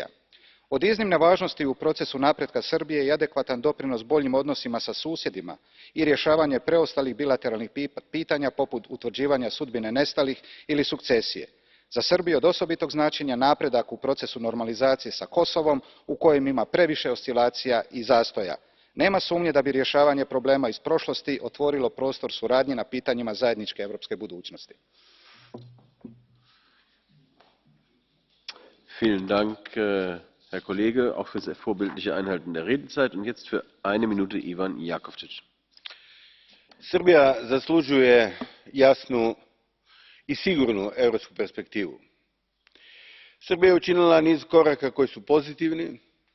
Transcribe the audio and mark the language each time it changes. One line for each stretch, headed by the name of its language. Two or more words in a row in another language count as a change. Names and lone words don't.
Croatian: Od iznimne važnosti u procesu napretka Srbije je adekvatan doprinos boljim odnosima sa susjedima i rješavanje preostalih bilateralnih pitanja poput utvrđivanja sudbine nestalih ili sukcesije. Za Srbiju od osobitog značenja napredak u procesu normalizacije sa Kosovom, u kojem ima previše oscilacija i zastoja. Nema sumnje da bi rješavanje problema iz prošlosti otvorilo prostor suradnje na pitanjima zajedničke europske budućnosti.
German: Vielen Dank, Herr Kollege, auch für das vorbildliche Einhalten der Redezeit. Und jetzt für 1 Minute Ivan Jakovčić.
Croatian: Srbija zaslužuje jasnu i sigurnu europsku perspektivu. Srbija je učinila niz koraka koji su pozitivni,